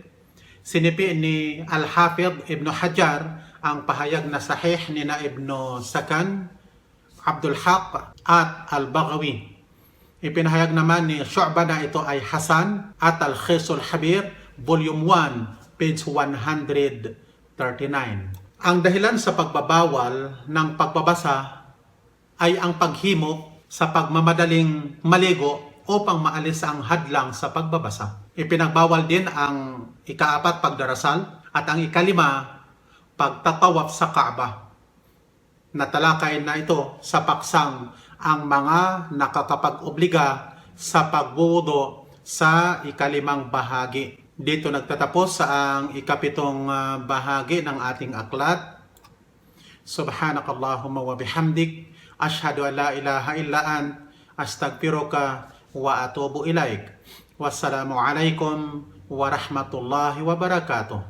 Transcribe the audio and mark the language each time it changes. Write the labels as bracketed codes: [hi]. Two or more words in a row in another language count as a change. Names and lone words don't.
[tl] Sinipi ni Al-Hafidh Ibn Hajar ang pahayag na sahih ni na Ibn Sakan, Abdul Haq at Al-Baghawi. Ipinahayag naman ni Shu'bah na ito ay Hasan at Al-Khisul Habir, volume 1, page 139. Ang dahilan sa pagbabawal ng pagbabasa ay ang paghimo sa pagmamadaling maligo upang maalis ang hadlang sa pagbabasa. Ipinagbawal din ang ika-4 pagdarasal at ang ika-5 pagtatawaf sa Kaaba. Natalakay na ito sa paksang ang mga nakakapag-obliga sa pagwudo sa ika-5 bahagi. Dito nagtatapos ang ika-7 bahagi ng ating aklat. [ar] سبحانك اللهم وبحمدك، أشهد أن لا إله إلا أنت، أستغفرك وأتوب إليك. والسلام عليكم ورحمة الله وبركاته.